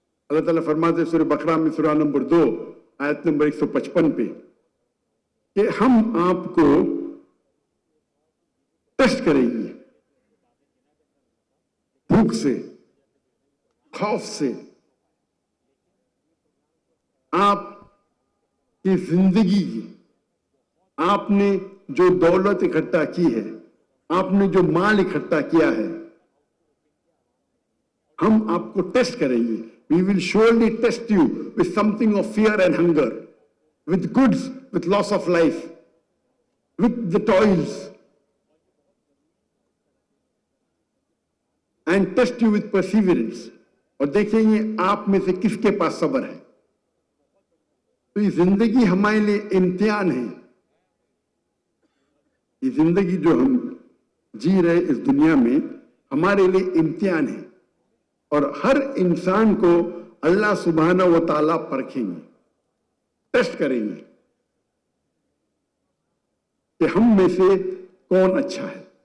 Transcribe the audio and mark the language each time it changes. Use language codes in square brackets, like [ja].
[ur] اللہ تعالیٰ فرماتے ہیں سورہ بقرہ میں سورہ نمبر 2 آیت نمبر 155 پہ کہ ہم آپ کو ٹیسٹ کریں گے بھوک سے، خوف سے، آپ کی زندگی کی آپ نے جو دولت اکٹھا کی ہے, آپ نے جو مال اکٹھا کیا ہے, ہم آپ کو ٹیسٹ کریں گے. [en] We will surely test you with something of fear and hunger, with goods, with loss of life, with the toils, and test you with perseverance. [ur] اور دیکھیں گے آپ میں سے کس کے پاس صبر ہے. تو یہ زندگی ہمارے لیے امتحان ہے. یہ زندگی جو ہم جی رہے اس دنیا میں ہمارے لیے امتحان ہے, اور ہر انسان کو اللہ سبحانہ و تعالیٰ پرکھیں گے, ٹیسٹ کریں گے کہ ہم میں سے کون اچھا ہے.